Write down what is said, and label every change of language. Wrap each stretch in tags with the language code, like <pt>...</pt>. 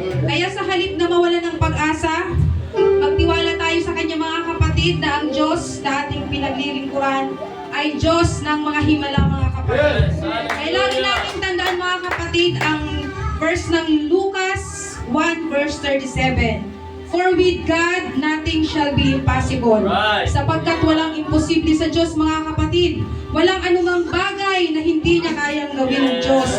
<tl>Kaya sa halip na mawalan ng pag-asa, magtiwala tayo sa Kanya mga kapatid na ang Diyos na ating pinaglilingkuran ay Diyos ng mga himala mga kapatid. Kaya lagi natin tandaan mga kapatid ang verse ng Lucas 1 verse 37.</tl> <en>For with God, nothing shall be impossible.</en> <tl>Sapagkat walang imposible sa Diyos mga kapatid. Walang anumang bagay na hindi niya kayang gawin ng Diyos.</tl>